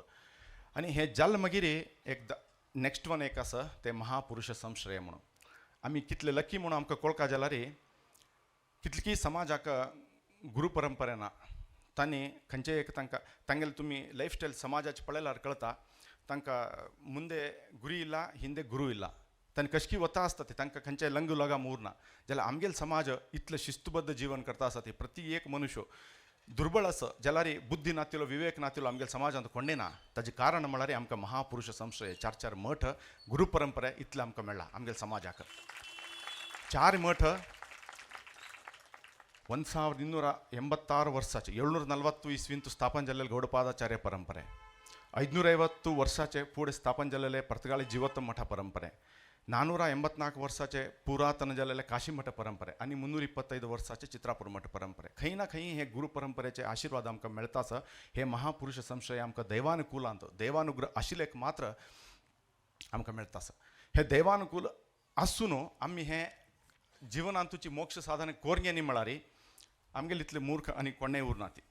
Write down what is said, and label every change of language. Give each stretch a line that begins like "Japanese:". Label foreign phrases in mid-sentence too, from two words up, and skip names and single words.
Konkani: आनी हें जालें मागीर एक
English: next one
Konkani: एक आसा तें महापुरुष संश्रय म्हणून आमी कितले लकी म्हणून आमकां कळका जाल्यार कितली समाजाक गुरू परंपरे ना तांणी खंयचे एक तांगेले तुमी लायफस्टायल समाजाचे पळयल्यार कळटा तांकां
Kannada: ಮುಂದೆ ಗುರಿ ಇಲ್ಲ ಹಿಂದೆ ಗುರು ಇಲ್ಲ
Konkani: तांणी कशकी वता आसता ती तांकां खंयचेय लंग लगा उरना जाल्यार आमगेलो समाज इतले शिस्तबद्ध जीवन करता आसा ती प्रति एक मनुष्य दुर्बळ आसा जाल्यार बुद्धी नातिलो विवेक नातिलो आमगेल्या समाजांत कोणें ना ताजें कारण म्हळ्यार आमकां महापुरुष संश्रय 4 मठ गुरू परंपरे इतले आमकां मेळ्ळा आमगेल्या समाजाक 4 मठ 1286 वर्साचे 740 इस्वींत स्थापन जाल्ले गौडपादाचार्य परंपरे 550 वर्षाचे पुढे स्थापन झालेले पर्तगाळी जीवोत्तम मठ परंपरे 484 वर्षाचे पुरातन झालेले काशी मठ परंपरे आणि 325 वर्षाचे चित्रापूर मठ परंपरे खंय ना खंय हे गुरु परंपरेचे आशीर्वाद आमकां मेळटाच. हे महापुरुष संश्रय आमकां दैवानुकूलांत देवानुग्रह आशिल्लेक मात्र आमकां मेळटाच. हे दैवानुकूल आसून आमी हे जिवनांतूची मोक्ष साधन कोरगे न्ही म्हळ्यार आमगेले इतले मूर्ख आनी कोणेय उरना ती.